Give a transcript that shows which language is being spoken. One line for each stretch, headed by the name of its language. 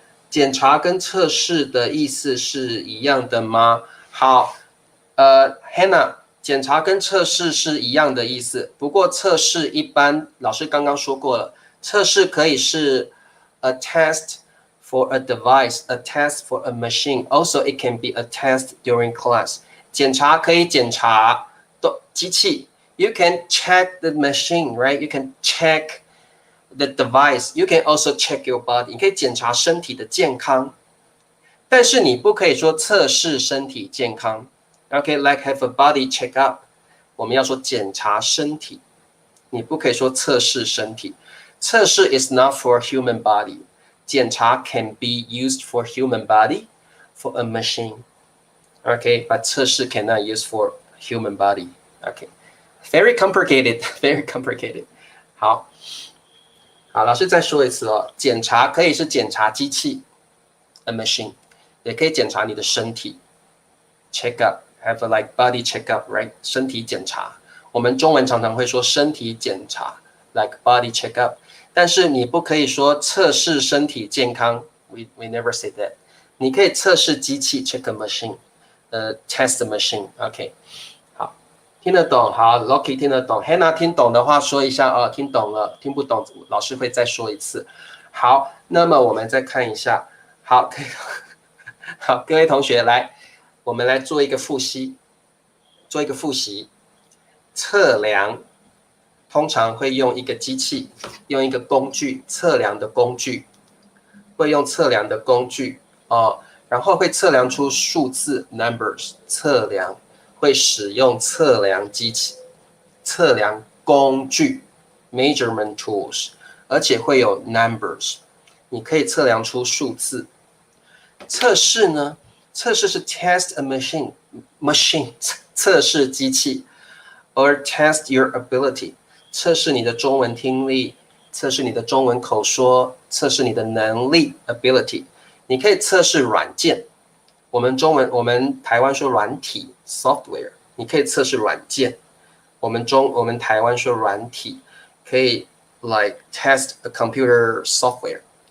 Chinese: 检查跟测试的意思是一样的吗？好，Hannah， 检查跟测试是一样的意思，不过测试一般老师刚刚说过了，测试可以是
English: a test for a device, a test for a machine. Also, it can be a test during class.
Chinese: 检查可以检查机器。
English: You can check the machine, right? You can check the device. You can also check your body.
Chinese: 你可以检查身体的健康，但是你不可以说测试身体健康。
English: Okay, like have a body checkup.
Chinese: 我们要说检查身体，你不可以说测试身体。
English: 测试 is not for human body. 检查 can be used for human body, for a machine. Okay, but 测试 cannot use for human body. Okay, very complicated, very complicated.
Chinese: 好，老师再说一次哦。检查可以是检查机器 ，a machine， 也可以检查你的身体 ，
English: check up，have a like body check up,
Chinese: right？身体检查，我们中文常常会说身体检查 ，
English: like body check up。
Chinese: 但是你不可以说测试身体健康 ，
English: we never say that。
Chinese: 你可以测试机器
English: check a machine， test a machine，
Chinese: OK， 好，听得懂，好 ，Lucky 听得懂 ，Hannah 听懂的话说一下哦，听懂了，听不懂老师会再说一次。好，那么我们再看一下，好，好，各位同学来，我们来做一个复习，测量。通常会用一个机器，用一个工具，测量的工具，会用测量的工具哦，然后会测量出数字 numbers， 测量会使用测量机器、测量工具
English: measurement tools，
Chinese: 而且会有 numbers， 你可以测量出数字。测试呢？测试是
English: test a machine
Chinese: 测试机器 ，
English: or test your ability。
Chinese: 测试你的中文听力，测试你的中文口说，测试你的能力 ability。你可以测试软件，我们台湾说软体 software， 你可以测试软件。我们台湾说软体，可以
English: like test a computer software。